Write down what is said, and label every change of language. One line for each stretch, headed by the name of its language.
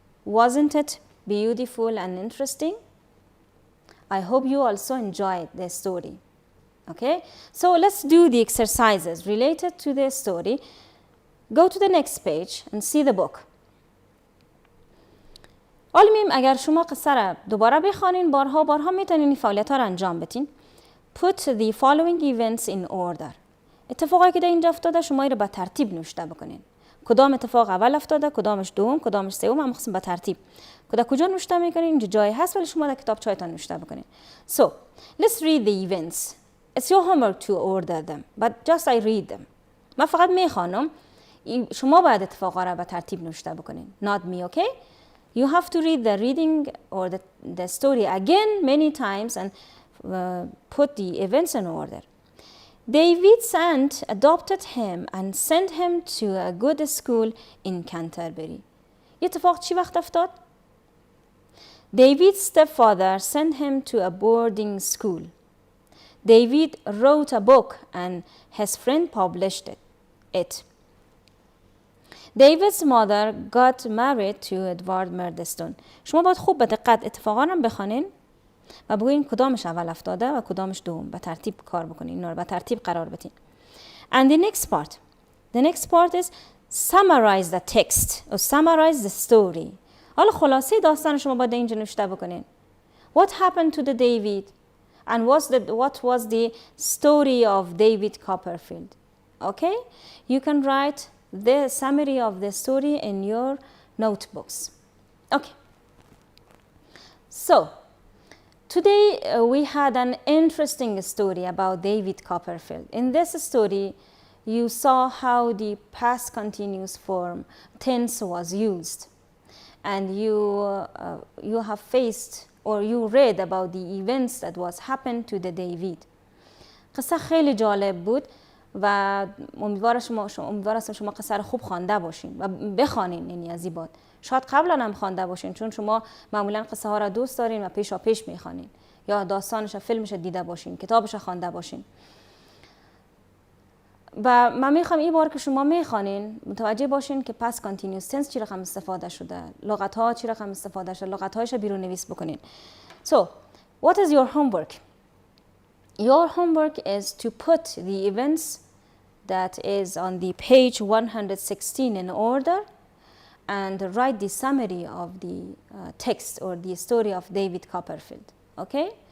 English: Wasn't it beautiful and interesting? I hope you also enjoyed the story. Okay, so let's do the exercises related to the story. Go to the next page and see the book.
Persian: علمیم اگر شما قصه را دوباره بخوانین بارها میتونین این فعالیت‌ها را انجام بدین.
English: Put the following events in order.
Persian: اتفاقایی که در اینجا افتاده شما این را به ترتیب نوشته بکنین. کدام اتفاق اول افتاده، کدامش دوم، کدامش سوم، هم مخصوصا به ترتیب. کجا نوشته میکنین؟ اینجا جای هست ولی شما در کتابچه‌تان نوشته بکنین.
English: So, let's read the events. It's your homework to order them, but just I read them.
Persian: من فقط میخوانم. شما باید اتفاقا را به ترتیب نوشته بکنین.
English: Not me, okay? You have to read the reading or the story again many times and put the events in order. David's aunt adopted him and sent him to a good school in Canterbury.
Persian: یه اتفاق چی وقت افتاد؟
English: David's stepfather sent him to a boarding school. David wrote a book and his friend published it. David's mother got married to Edward Murdstone.
Persian: شما باید خوب به دقت اتفاقا رو بخونین و بگوین کدامش اول افتاده و کدامش دوم. به ترتیب کار بکنین، اینا رو به ترتیب قرار بدین.
English: And the next part. The next part is summarize the text or summarize the story.
Persian: حالا خلاصه داستان شما باید اینجا نوشته بکنین.
English: What happened to the David and what was the story of David Copperfield? Okay? You can write the summary of the story in your notebooks. Okay. So, today we had an interesting story about David Copperfield. In this story, you saw how the past continuous form tense was used. And you have faced or you read about the events that was happened to the David.
Persian: قصه خیلی جالب بود و امیدوارم شما قصه رو خوب خوانده باشین و بخوانین، یعنی از این بعد. شاید قبلا هم خوانده باشین چون شما معمولا قصه ها را دوست دارین و پیشا پیش میخوانین یا داستانش فیلمش دیده باشین، کتابش خوانده باشین. و من میخوام این بار که شما میخوانین متوجه باشین که past continuous tense چی رقم استفاده شده، لغات ها چی رقم استفاده شده، لغات هایش بیرون نویس بکنین.
English: So, what is your homework? Your homework is to put the events that is on the page 116 in order and write the summary of the text or the story of David Copperfield. Okay?